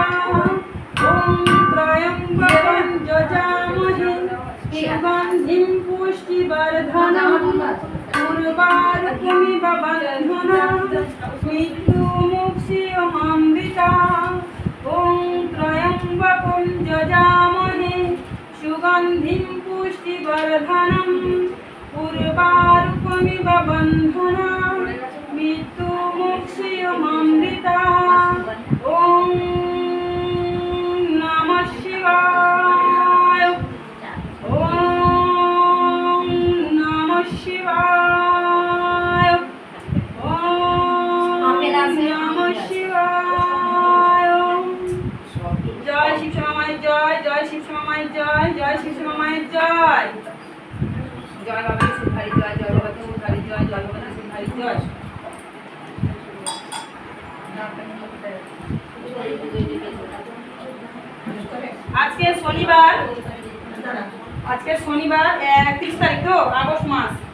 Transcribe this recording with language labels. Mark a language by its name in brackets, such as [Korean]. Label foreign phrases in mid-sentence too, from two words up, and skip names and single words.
[Sanskrit] ওম ত্রয়ম্বকম যজামহে সুগন্ধিম পুষ্টিবর্ধনম উর্বারুকমিব বন্ধনম মৃত্যুমুক্ষীয়মামৃতা। ওম ত্রয়ম্বকম যজামহে সুগন্ধিম পুষ্টিবর্ধনম উর্বারুকমিব বন্ধনম মৃত্যুমুক্ষীয়মামৃতা। ওম নমঃ শিবায়। ওম নমঃ শিবায়। ওম নমঃ শিবায়। [Bangla] জয় শিবশ্যামা মায়ের জয়, জয় শিবশ্যামা মায়ের জয়, জয় শিবশ্যামা মায়ের জয়। জয় বাবা শিবহারি জয়, জয় বাবা শিবহারি জয়, জয় বাবা শিবহারি জয়। আজকে শনিবার, আজকে শনিবার 31 তারিখ তো আগস্ট মাস।